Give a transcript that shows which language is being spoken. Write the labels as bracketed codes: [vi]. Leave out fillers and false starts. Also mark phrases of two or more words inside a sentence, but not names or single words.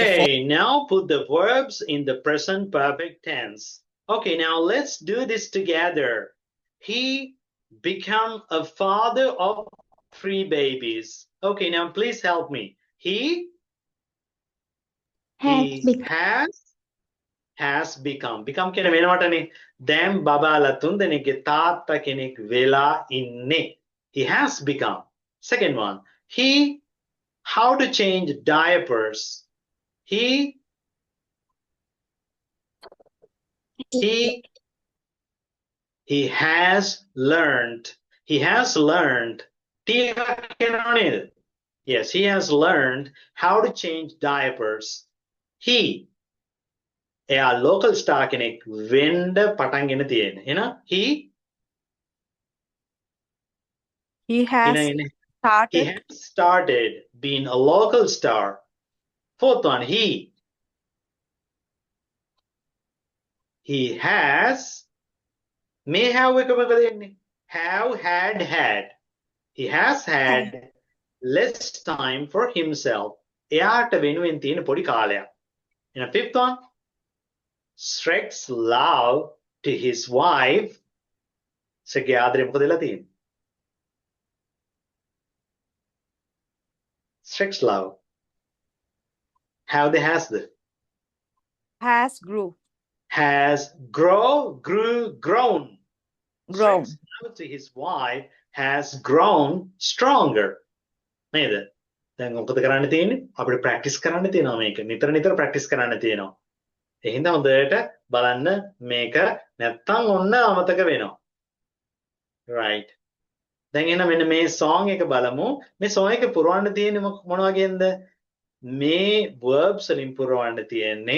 [en] Okay, now put the verbs in the present perfect tense. Okay, now let's do this together. He become a father of 3 babies. Okay, now please help me. He Has become. has become. Become [si] කියන වෙනවටනේ. දැන් බබාලා 3 දෙනෙක්ගේ තාත්තා කෙනෙක් වෙලා ඉන්නේ. [en] He has become. Second one. How to change diapers. He has learned. He has learned. Yes, he has learned how to change diapers. [si] එයා [en] local star [si] කෙනෙක් වෙන්න පටන් ගෙන තියෙන්නේ. එහෙනම් [en] He has He Started. has started being a local star. Fourth one, he has may have [si] එක මොකද වෙන්නේ? [en] Have had. He has had less time for himself. [si] එයාට වෙනුවෙන් තියෙන පොඩි කාලයක්. [en] And a fifth one, Shrek's love to his wife. [si] සෙගේ ආදරේ මොකද වෙලා තියෙන්නේ? [en] Shrek's love. Have the has the. Has grew. Has grown. Grown. Shrek's love to his wife has grown stronger. [si] නේද? දැන් මොකද කරන්න තියෙන්නේ? අපිට ප්‍රැක්ටිස් කරන්න තියෙනවා මේක. නිතර ප්‍රැක්ටිස් කරන්න තියෙනවා. ඒ හින්දා හොඳට බලන්න මේක නැත්තම් ඔන්න අමතක වෙනවා. Right. දැන් එහෙනම් මෙන්න මේ song එක බලමු. මේ song එක පුරවන්න තියෙන්නේ මොන වගේන්ද? මේ verbs වලින් පුරවන්න තියෙන්නේ.